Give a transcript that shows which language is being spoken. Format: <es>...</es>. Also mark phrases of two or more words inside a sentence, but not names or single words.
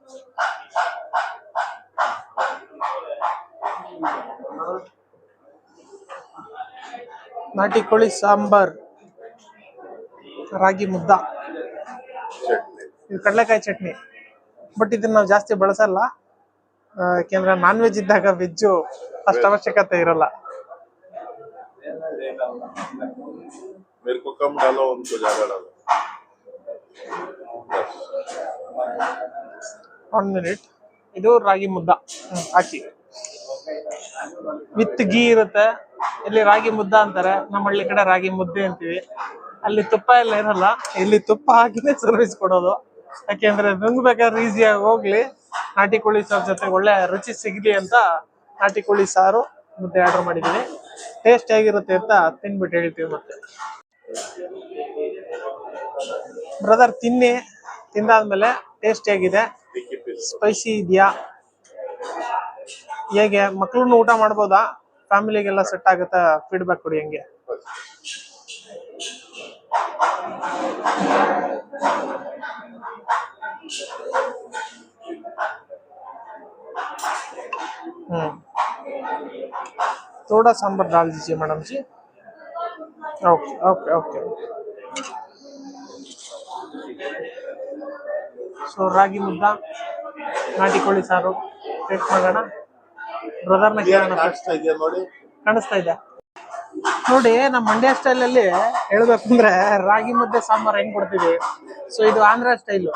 <kn>ನಾಟಿ ಕೋಳಿ ಸಾಂಬಾರ್, ರಾಗಿ ಮುದ್ದ, ಇದು ಕಡಲೆಕಾಯಿ ಚಟ್ನಿ. ಬಟ್ ಇದನ್ನ ನಾವು ಜಾಸ್ತಿ ಬಳಸಲ್ಲ. ಯಾಕೆಂದ್ರೆ</kn> <en>non veg</en> <kn>ಇದ್ದಾಗ ವೆಜ್ಜು ಅಷ್ಟು ಅವಶ್ಯಕತೆ ಇರಲ್ಲ.</kn> <hi>मेरे को कम डालो उनको ज्यादा डालो.</hi> <kn>1 ಮಿನಿಟ್. ಇದು ರಾಗಿ ಮುದ್ದ ಹಾಕಿ</kn> <en>with ghee</en> <kn>ಇರುತ್ತೆ. ಇಲ್ಲಿ ರಾಗಿ ಮುದ್ದ ಅಂತಾರೆ, ನಮ್ಮ ಹಳ್ಳಿ ಕಡೆ ರಾಗಿ ಮುದ್ದೆ ಅಂತೀವಿ. ಅಲ್ಲಿ ತುಪ್ಪ ಎಲ್ಲ ಇರಲ್ಲ, ಇಲ್ಲಿ ತುಪ್ಪ ಹಾಕಿನೇ ಸರ್ವಿಸ್ ಕೊಡೋದು. ಯಾಕೆಂದ್ರೆ ನುಂಗ್ಬೇಕಾದ್ರೆ ಈಸಿಯಾಗಿ ಹೋಗ್ಲಿ, ನಾಟಿ ಕೋಳಿ ಸಾರು ಜೊತೆ ಒಳ್ಳೆ ರುಚಿ ಸಿಗ್ಲಿ ಅಂತ ನಾಟಿ ಕೋಳಿ ಸಾರು ಮುದ್ದೆ ಆರ್ಡರ್ ಮಾಡಿದೀನಿ. ಟೇಸ್ಟ್ ಹೇಗಿರುತ್ತೆ ಅಂತ ತಿನ್ಬಿಟ್ಟು ಹೇಳ್ತೀವಿ. ಮತ್ತೆ ಬ್ರದರ್ ತಿನ್ನಿ, ತಿಂದಾದ್ಮೇಲೆ ಟೇಸ್ಟ್ ಹೇಗಿದೆ, ಸ್ಪೈಸಿ ಇದೆಯಾ, ಹೇಗೆ, ಮಕ್ಳು ಊಟ ಮಾಡ್ಬೋದಾ, ಫ್ಯಾಮಿಲಿಗೆಲ್ಲ ಸೆಟ್ ಆಗುತ್ತಾ, ಫೀಡ್ಬ್ಯಾಕ್ ಕೊಡಿ ಹೆಂಗೆ.</kn> <hi>थोड़ा सांभर डाल दीजिए मैडम जी.</hi> <en>okay okay okay.</en> <kn>ಸೊ ರಾಗಿ ಮುದ್ದ, ನಾಟಿ ಕೋಳಿ ಸಾರು ಟೇಸ್ಟ್ ಮಾಡೋಣ. ಬ್ರದರ್ನ ಕೇಳೋಣ. ಕಾಣಿಸ್ತಾ ಇದೆಯಾ ನೋಡಿ, ಕಾಣಿಸ್ತಾ ಇದೆ ನೋಡಿ. ನಮ್ಮ ಮಂಡ್ಯ ಸ್ಟೈಲಲ್ಲಿ ಹೇಳ್ಬೇಕಂದ್ರೆ ರಾಗಿ ಮುದ್ದೆ ಸಾಂಬಾರ್ ಹೆಂಗ್ ಕೊಡ್ತೀವಿ, ಸೊ ಇದು ಆಂಧ್ರ ಸ್ಟೈಲು.</kn>